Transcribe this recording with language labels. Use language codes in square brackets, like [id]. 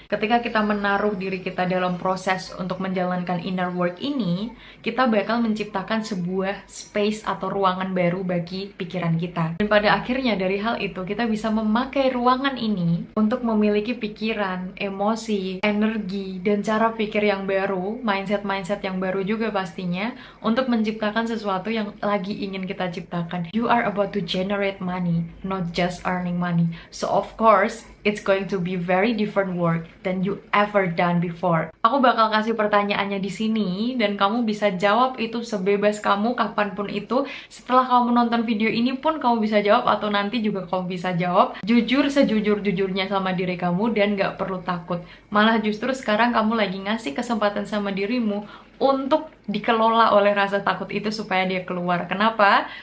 [id] Ketika kita menaruh diri kita dalam proses untuk menjalankan inner work ini, kita bakal menciptakan sebuah space atau ruangan baru bagi pikiran kita. Dan pada akhirnya dari hal itu kita bisa memakai ruangan ini untuk memiliki pikiran, emosi, energi, dan cara pikir yang baru, mindset-mindset yang baru juga pastinya, untuk menciptakan sesuatu yang lagi ingin kita ciptakan. [en] You are about to generate money, not just earning money. So of course, it's going to be very different work than you ever done before. [id] Aku bakal kasih pertanyaannya di sini, dan kamu bisa jawab itu sebebas kamu kapanpun itu. Setelah kamu nonton video ini pun kamu bisa jawab, atau nanti juga kamu bisa jawab jujur sejujur-jujurnya sama diri kamu, dan gak perlu takut. Malah justru sekarang kamu lagi ngasih kesempatan sama dirimu untuk dikelola oleh rasa takut itu supaya dia keluar. Kenapa?